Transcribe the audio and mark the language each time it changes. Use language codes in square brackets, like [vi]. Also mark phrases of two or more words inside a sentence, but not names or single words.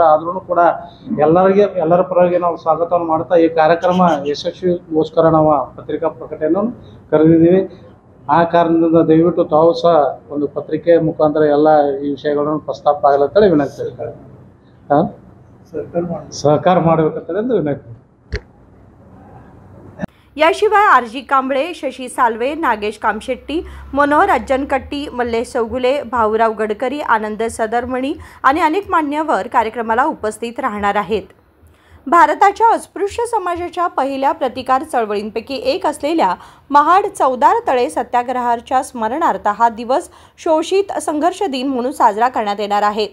[kn] ಆದ್ರೂ ಕೂಡ ಎಲ್ಲರ ಪರವಾಗಿ ನಾವು ಸ್ವಾಗತವನ್ನು ಮಾಡ್ತಾ ಈ ಕಾರ್ಯಕ್ರಮ ಯಶಸ್ವಿಗೋಸ್ಕರ ನಾವು ಪತ್ರಿಕಾ ಪ್ರಕಟಣೆಯನ್ನು ಕರೆದಿದ್ದೀವಿ। ಆ ಕಾರಣದಿಂದ ದಯವಿಟ್ಟು ತಾವು ಸಹ ಒಂದು ಪತ್ರಿಕೆ ಮುಖಾಂತರ ಎಲ್ಲ ಈ ವಿಷಯಗಳನ್ನು ಪ್ರಸ್ತಾಪ ಆಗಲತ್ತೇಳಿ ವಿನಂತಿ ಹೇಳ್ತಾರೆ, सहकार ಮಾಡಬೇಕಂತ ವಿನಂತಿ। [mr] याशिवाय आरजी कांबळे, शशी सालवे, नागेश कामशेट्टी, मनोहर अज्जनकट्टी, मल्लेश चौगुले, भाऊराव गडकरी, आनंद सदरमणी आणि अनेक मान्यवर कार्यक्रमाला उपस्थित राहणार आहेत। भारताच्या अस्पृश्य समाजाच्या पहिल्या प्रतिकार चळवळींपैकी एक असलेल्या महाड चौदार तळे सत्याग्रहाच्या स्मरणार्थ हा दिवस शोषित संघर्ष दिन म्हणून साजरा करण्यात येणार आहे।